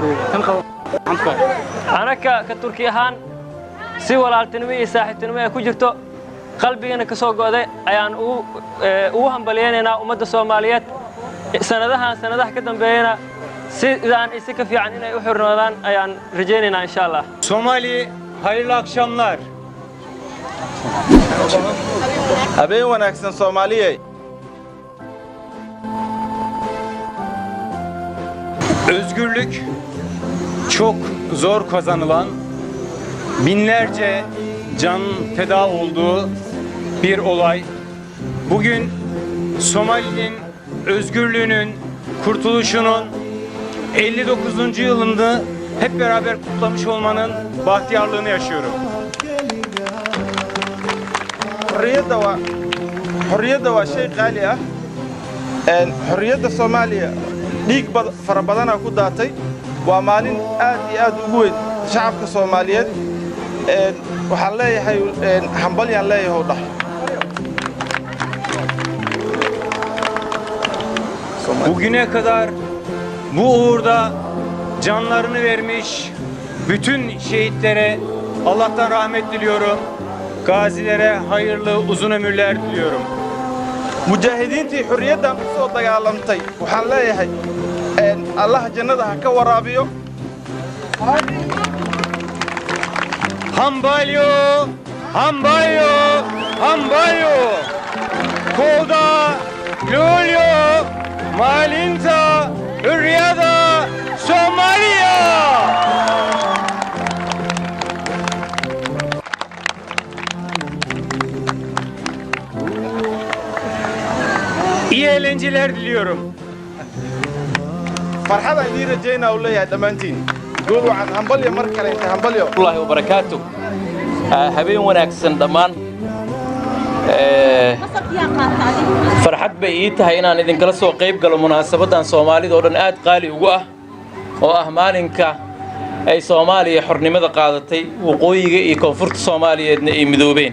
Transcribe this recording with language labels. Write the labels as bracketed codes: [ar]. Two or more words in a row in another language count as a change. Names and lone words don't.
[so] Anaka ka Turkiye ahaan si walaaltinimo iyo saaxiibtinimo ay ku jirto qalbigana ka soo go'day ayaan ugu hambalyeynaa ummadda Soomaaliyeed sanadaha ka dambeeyana sidaan isi ka fiican inay u xirnoodaan ayaan rajaynaynaa [ar] insha Allah. [tr] Somali hayırlı akşamlar. [so] Habeen wanaagsan Soomaaliyeed. [tr] Özgürlük çok zor kazanılan, binlerce can feda olduğu bir olay. Bugün Somali'nin özgürlüğünün, kurtuluşunun 59. yılını hep beraber kutlamış olmanın bahtiyarlığını yaşıyorum. [so] Hurriyadda waa shay qaali ah. Hurriyadda Soomaaliya dhiig fara badana ku daatay. Waa maalin aad iyo aad ugu weyn shacabka Soomaaliyeed. Waxaan leeyahay hambalyan leeyahay oo dhax. [tr] Bugüne kadar bu uğurda canlarını vermiş bütün şehitlere Allah'tan rahmet diliyorum. Gazilere hayırlı uzun ömürler diliyorum. [so] Mujaahidiintii xurriyaddan u soo dagaalamtay waxaan leeyahay Allah jannada ha ka waraabiyo. Hambalyo, hambalyo, hambalyo. Koda, Lulyo, Malinta, Hürriyada, Somaliya. [tr] İyi eğlenceler diliyorum. [so] Farxada idin rajaynaa u leeyahay dhammaantiin. Guul waxaan hambalyo mar kale inta hambalyo. [ar] Allahi wa barakatuh. [so] Habeen wanaagsan dhammaan. Farxad bay ii tahay inaan idinkala soo qayb galo munaasabadan Soomaalida oo dhan aad qaali ugu ah oo ah maalinka ay Soomaaliya xornimada qaadatay waqooyiga iyo koonfurta Soomaaliyeedna ay midoobeen.